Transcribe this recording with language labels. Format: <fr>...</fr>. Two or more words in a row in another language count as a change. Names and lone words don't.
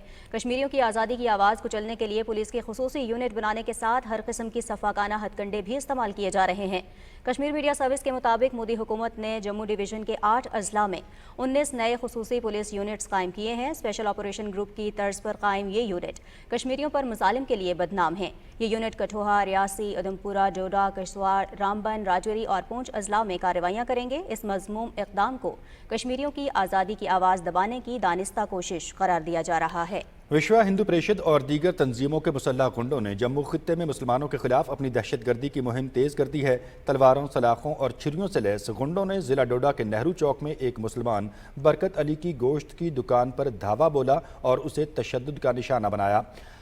<ur>کشمیریوں کی آزادی کی آواز کچلنے کے لیے پولیس کی خصوصی یونٹ بنانے کے ساتھ ہر قسم کی صفاقانہ ہتھ کنڈے بھی استعمال کیے جا رہے ہیں۔ کشمیر میڈیا سروس کے مطابق مودی حکومت نے جموں ڈویژن کے 8 اضلاع میں 19 نئے خصوصی پولیس یونٹس قائم کیے ہیں۔ اسپیشل آپریشن گروپ کی طرز پر قائم یہ یونٹ کشمیریوں پر مظالم کے لیے بدنام ہیں۔ یہ یونٹ کٹھوعہ، ریاسی، ادھمپورہ، ڈوڈا، کشتواڑ، رامبن، راجوری اور پونچھ اضلاع میں کارروائیاں کریں گے۔ اس مذموم اقدام کو کشمیریوں کی آزادی کی آواز دبانے کی دانستہ کوشش قرار دیا جا رہا ہے۔ وشوا ہندو پریشد اور دیگر تنظیموں کے مسلح گنڈوں نے جموں خطے میں مسلمانوں کے خلاف اپنی دہشت گردی کی مہم تیز کر دی ہے۔ تلواروں، سلاخوں اور چھریوں سے لیس گنڈوں نے ضلع ڈوڈا کے نہرو چوک میں ایک مسلمان برکت علی کی گوشت کی دکان پر دھاوا بولا اور اسے تشدد کا نشانہ بنایا۔</ur>